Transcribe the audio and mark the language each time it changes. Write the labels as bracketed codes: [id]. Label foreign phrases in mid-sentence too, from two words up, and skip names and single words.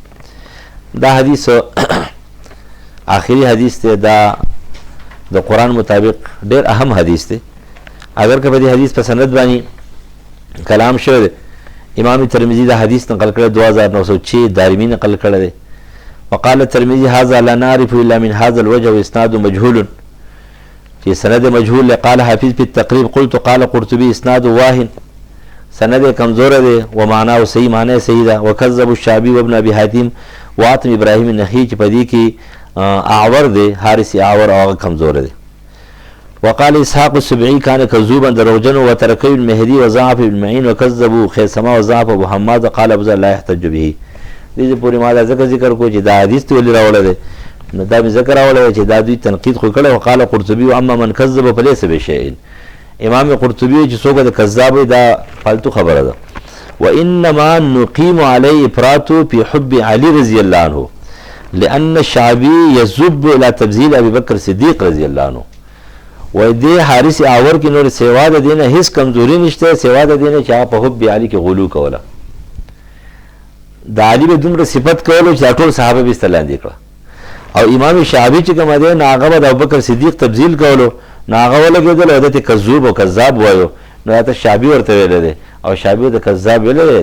[ps] دا حدیث آخري حدیث دی، دا د قرآن مطابق ډېر اهم حدیث دی. اگر که په دې حدیث په سند باندې کلام شوی دی، امام ترمذي دا حدیث نقل کړی 2906، دارمي نقل کړی دی. [ar] وقال الترمذي هذا لا نعرف الا من هذا الوجه واسناد مجهول، [ps] چې سند مجهول. [ar] قال حافظ في التقريب قلت قال قرطبي اسناد واهن، [ps] سند کمزور دی [ar] و معناه صحیح، [ps] معنی صحیح ده. [ar] وكذب الشعبي وابن ابي حاتم وعاصم ابراهيم النخعي، [ps] چې په دې کې اعور دی، حارث اعور او کمزور دی. [ar] وقال اسحاق السبعي كان كذوبا دروغجن وتركه المهدي وضعف ابن معين وكذبوا خيثمه وضعف ابو حماد قال ابو ذر لا يحتج به. [ps] دې پورې ما دا ذکر کو چې دا حدیث ته ولې راوړل دی، نو دا مې ذکر راوړل چې دا دوی تنقید خو کړی. [ar] وقال قرطبي اما من كذب فليس بشيء، [ps] امام قرطبي چې څوک د کذاب دا فالتو خبره ده. [ar] وانما نقيم عليه افراط في حب علي رضي الله عنه لان الشعبي يذب الى تبذيل ابي بكر الصديق رضي الله عنه. [ps] و دې حارث اعور کې نور سیوا د دینه هیڅ کمزوري نشته، سیوا د دینه چې په حب علي کې غلو کوله. د علي به دومره صفت کولو چې ټول صحابه به استلاندې کړه. او امام شعبي چې کوم دی ناغه د ابوبکر صدیق تبذیل کولو، ناغه ولګېدل او دته کذوب او کذاب وایو، نو ته شعبي ورته ویل دی او شعبي د کذاب ویل دی.